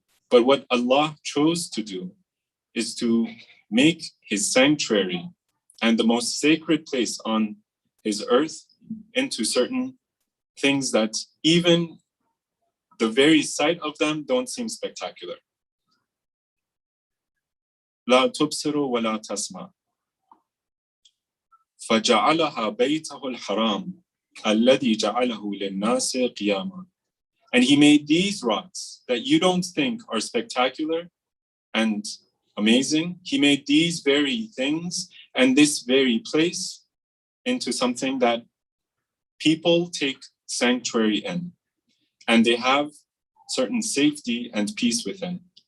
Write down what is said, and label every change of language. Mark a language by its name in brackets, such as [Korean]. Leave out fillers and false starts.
[English] But what Allah chose to do is to make His sanctuary and the most sacred place on His earth into certain things that even the very sight of them don't seem spectacular. [Arabic] لا تبصر ولا تسمع فجعلها بيته الحرام الذي جعله للناس قياما. [English] And He made these rocks that you don't think are spectacular and amazing. He made these very things and this very place into something that people take sanctuary in, and they have certain safety and peace within.